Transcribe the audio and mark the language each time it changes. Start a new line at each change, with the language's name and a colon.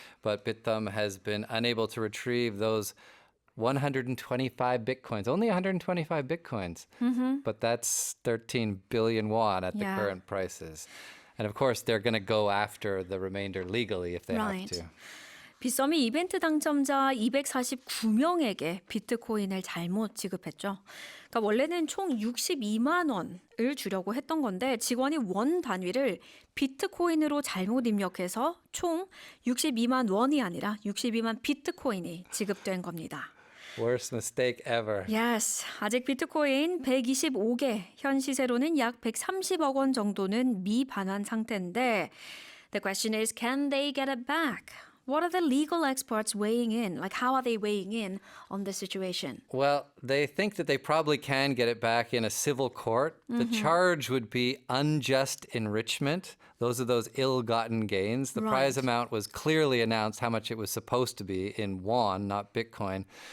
English: But Bithumb has been unable to retrieve those 125 Bitcoins, only 125 Bitcoins. But that's 13 billion won at the current prices. And of course, they're going to go after the remainder legally if they have to.
Korean: 빗썸이 이벤트 당첨자 249명에게 비트코인을 잘못 지급했죠. 그러니까 원래는 총 62만 원을 주려고 했던 건데 직원이 원 단위를 비트코인으로 잘못 입력해서 총 62만 원이 아니라 62만 비트코인이 지급된 겁니다.
English: Worst mistake ever. Yes.
Korean: 아직 비트코인 125개, 현 시세로는 약 130억 원 정도는 미반환 상태인데
English: the question is, can they get it back? What are the legal experts weighing in? Like, how are they weighing in on the situation? Well, they think that they probably can get it back in a civil court. The charge would be unjust enrichment. Those are those ill-gotten gains. The prize amount was clearly announced how much it was supposed to be in won, not Bitcoin.